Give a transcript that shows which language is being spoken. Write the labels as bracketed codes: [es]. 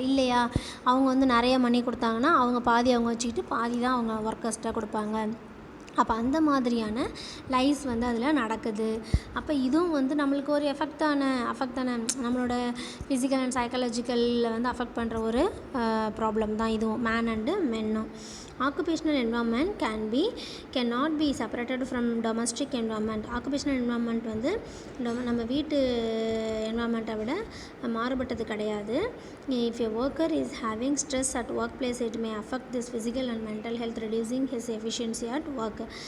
[ta] இல்லையா அவங்க வந்து நிறைய மணி கொடுத்தாங்கன்னா அவங்க பாதி அவங்க வச்சுக்கிட்டு பாதி தான் அவங்க ஒர்க்கர்ஸ்ட்டாக கொடுப்பாங்க. அப்போ அந்த மாதிரியான லைஸ் வந்து அதில் நடக்குது. அப்போ இதுவும் வந்து நம்மளுக்கு ஒரு எஃபெக்ட் தானே நம்மளோட ஃபிசிக்கல் அண்ட் சைக்காலஜிக்கலில் வந்து அஃபெக்ட் பண்ணுற ஒரு ப்ராப்ளம் தான் இதுவும், man and மென்னும். [en] occupational environment cannot be separated from domestic environment. [ta] occupational environment வந்து நம்ம வீட்டு என்வாயர்மெண்ட்டை விட மாறுபட்டது கிடையாது. [en] if a worker is having stress at workplace it may affect this physical and mental health, reducing his efficiency at work.